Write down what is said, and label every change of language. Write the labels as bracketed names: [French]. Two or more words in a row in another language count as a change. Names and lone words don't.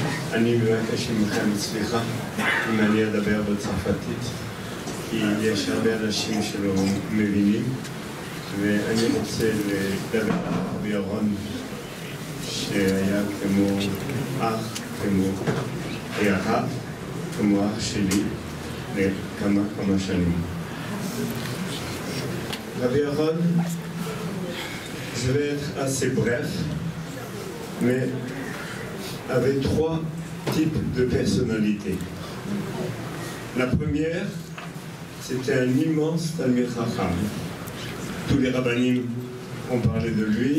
[Hebrew] אני מבקש מכם סליחה אם אני אדבר בצרפתית, כי יש הרבה אנשים שלא מבינים, ואני רוצה לדבר על רבי ירון, שהיה כמו אח, כמו הרב, כמו אח שלי, לכמה שנים. [French] Rabbi Aaron, je vais être assez bref, mais avec trois types de personnalités. La première, c'était un immense [Hebrew] תלמיד חכם. [French] Tous les rabbanim ont parlé de lui.